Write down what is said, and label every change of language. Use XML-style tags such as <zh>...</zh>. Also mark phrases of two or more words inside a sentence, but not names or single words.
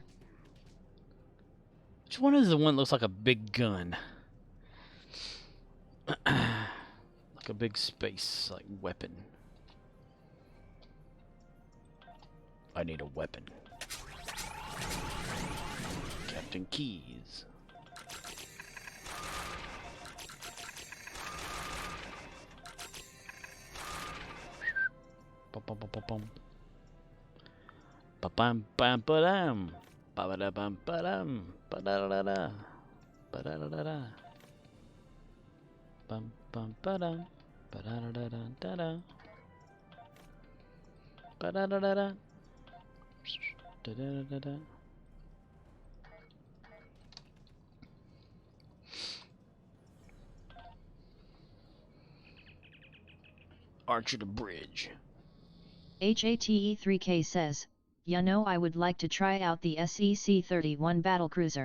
<en>Which one is the one that looks like a big gun? Like a big space, like, weapon. I need a weapon. Captain Keys. Ba-bum-ba-bum. Ba-bam-bam-ba-dam. Ba-ba-da-bam-ba-dam. Ba-da-da-da-da. Ba-da-da-da-da. Bum-bum-ba-dam. Ba-da-da-da-da-da. Ba-da-da-da-da. Da-da-da-da-da. Archer to bridge. HATE3K says, ya know, I would like to try out the SEC-31 battlecruiser.</en>